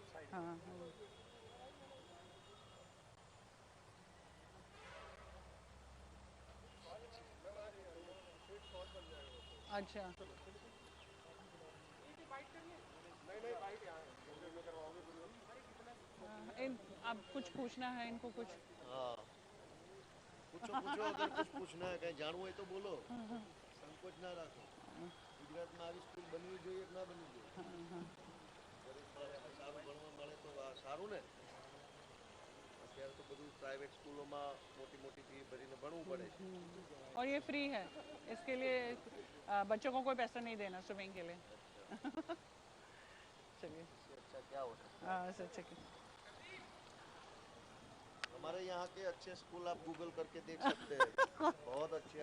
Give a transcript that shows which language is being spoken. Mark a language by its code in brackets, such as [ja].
[hi] हाँ अच्छा, आप कुछ पूछना है इनको कुछ? हाँ, पूछो पूछो, अगर कुछ पूछना है, कहीं जानવું [gu] હોય તો બોલો, સંકોચ ના રાખો। ગુજરાતમાં આવી સ્કૂલ બનવી જોઈએ કે ના બનવી જોઈએ? ગરીબ સારું ભણવા મળે તો સારું ને। અત્યારે તો બધું પ્રાઇવેટ સ્કૂલોમાં મોટી મોટી ફી ભરીને ભણવું પડે છે। [hi] और ये फ्री है, इसके लिए बच्चों को कोई पैसा नहीं देना स्विमिंग के लिए। चलिए, अच्छा क्या हो सकता है? हाँ सर, ठीक है। हमारे यहाँ के अच्छे स्कूल आप गूगल करके देख सकते हैं, बहुत अच्छे।